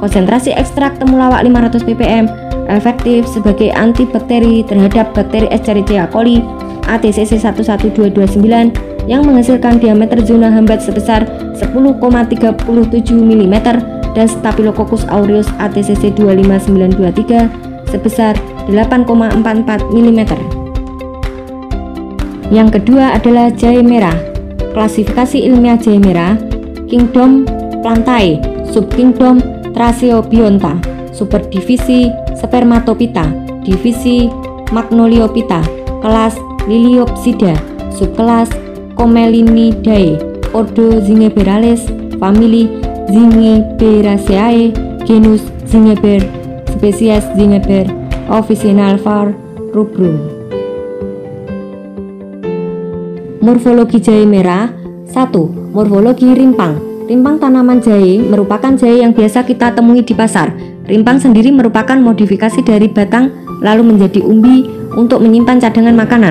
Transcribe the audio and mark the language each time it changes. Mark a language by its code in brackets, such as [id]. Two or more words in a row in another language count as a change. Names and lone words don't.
[id] Konsentrasi ekstrak temulawak 500 ppm efektif sebagai antibakteri terhadap bakteri Escherichia coli ATCC 11229 yang menghasilkan diameter zona hambat sebesar 10,37 mm dan Staphylococcus aureus ATCC 25923 sebesar 8,44 mm. Yang kedua adalah jahe merah. Klasifikasi ilmiah jahe merah: Kingdom Plantae, Subkingdom Thraseobionta, Superdivisi Spermatophyta, Divisi Magnoliophyta, Kelas Liliopsida, Subkelas Comelinidae, Ordo Zingiberales, Famili Zingiberaceae, Genus Zingiber, Spesies Zingiber, Officinal var. Rubrum. Morfologi jahe merah. 1. Morfologi rimpang. Rimpang tanaman jahe merupakan jahe yang biasa kita temui di pasar. Rimpang sendiri merupakan modifikasi dari batang lalu menjadi umbi untuk menyimpan cadangan makanan.